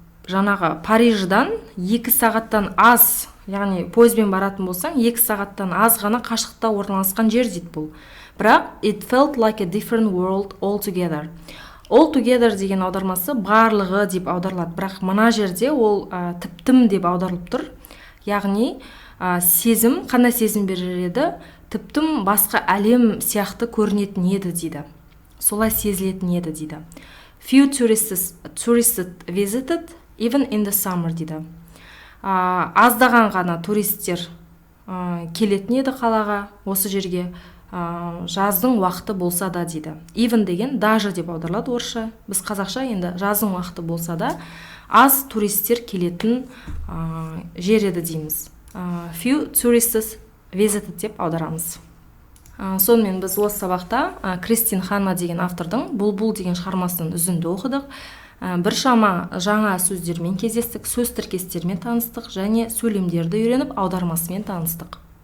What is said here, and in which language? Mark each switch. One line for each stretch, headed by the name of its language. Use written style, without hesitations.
Kazakh: Жаңағы Париждан 2 сағаттан аз, яғни пойызбен баратын болсаң, 2 сағаттан аз ғана қашықта орналасқан жер дейді бұл. Бірақ
English: it felt like a different world altogether.
Kazakh: Altogether деген аудармасы барлығы деп аударылады. Бірақ мына жерде ол тіптім деп аударылып тұр. Яғни сезім, қандай сезім берер еді? Тіптім басқа әлем сияқты көрінетін еді дейді. Солай сезілетін еді дейді.
English: Few tourists visited even in the summer
Kazakh: дейді. Аздаған ғана туристер келетін еді қалаға, осы жерге жаздың уақыты болса да дейді. Even деген даже деп аударылады орысша. Біз қазақша енді жаздың уақыты болса да аз туристер келетін жер еді дейміз. Few tourists visited деп аударамыз. Сонымен біз осы сабақта Кристин Ханна деген автордың Бұлбұл деген шығармасынан үзінді оқыдық. Біршама жаңа сөздермен кездестік, сөз тіркестермен таныстық және сөйлемдерді үйреніп аудармасымен таныстық.